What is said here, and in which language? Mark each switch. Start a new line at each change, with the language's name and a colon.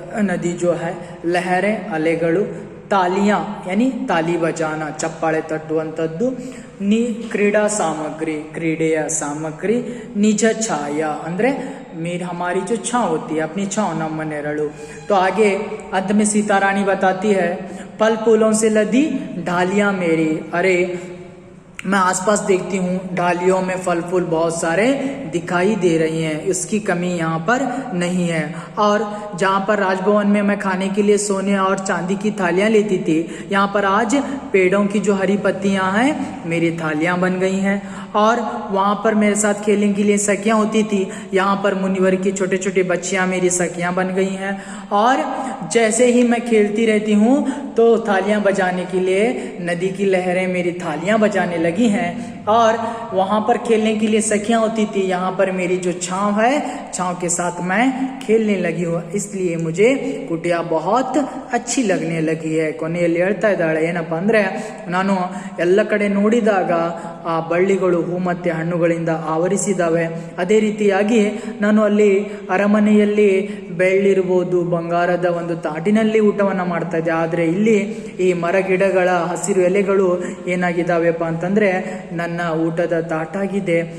Kannada: ನದಿ ಜೋ ಹೈ, ಲಹರೆ ಅಲೆಗಳು, ತಾಲಿಯಾ ಯಾನಿ ತಾಲಿ ಬಜಾನ ಚಪ್ಪಾಳೆ ತಟ್ಟುವಂಥದ್ದು, ಕ್ರೀಡಾ ಸಾಮಗ್ರಿ ಕ್ರೀಡೆಯ ಸಾಮಗ್ರಿ, ನಿಜ ಛಾಯ ಅಂದರೆ
Hindi: हमारी जो छाँव होती है अपनी छाँव
Kannada: नम नेरಳು.
Hindi: तो आगे अंत में सीता रानी बताती है, फल फूलों से लदी डालियां मेरी. अरे मैं आसपास देखती हूँ डालियों में फल फूल बहुत सारे दिखाई दे रही हैं, इसकी कमी यहाँ पर नहीं है. और जहाँ पर राजभवन में मैं खाने के लिए सोने और चांदी की थालियाँ लेती थी, यहाँ पर आज पेड़ों की जो हरी पत्तियाँ हैं मेरी थालियाँ बन गई हैं. और वहाँ पर मेरे साथ खेलने के लिए सखियाँ होती थी, यहाँ पर मुनिवर की छोटे छोटे बच्चियाँ मेरी सखियाँ बन गई हैं. और जैसे ही मैं खेलती रहती हूँ तो थालियाँ बजाने के लिए नदी की लहरें मेरी थालियाँ बजाने लगी हैं. और वहाँ पर खेलने के लिए सखियाँ होती थी, यहाँ पर मेरी जो छाँव है छाँव के साथ मैं खेलने लगी हूँ, इसलिए मुझे कुटिया बहुत अच्छी लगने लगी है.
Kannada: ಕೊನೆಯಲ್ಲಿ ಹೇಳ್ತಾ ಇದ್ದಾಳೆ, ಏನಪ್ಪ ಅಂದರೆ ನಾನು ಎಲ್ಲ ಕಡೆ ನೋಡಿದಾಗ ಆ ಬಳ್ಳಿಗಳು ಹೂ ಮತ್ತು ಹಣ್ಣುಗಳಿಂದ ಆವರಿಸಿದ್ದಾವೆ. ಅದೇ ರೀತಿಯಾಗಿ ನಾನು ಅಲ್ಲಿ ಅರಮನೆಯಲ್ಲಿ ಬೆಳ್ಳಿರ್ಬೋದು, ಬಂಗಾರದ ಒಂದು ತಾಟಿನಲ್ಲಿ ಊಟವನ್ನು ಮಾಡ್ತಾ ಇದ್ದೆ. ಆದರೆ ಇಲ್ಲಿ ಈ ಮರ ಗಿಡಗಳ ಹಸಿರು ಎಲೆಗಳು ಏನಾಗಿದ್ದಾವೆಪ್ಪ ಅಂತಂದರೆ ನನ್ನ ಊಟದ ತಾಟಾಗಿದೆ.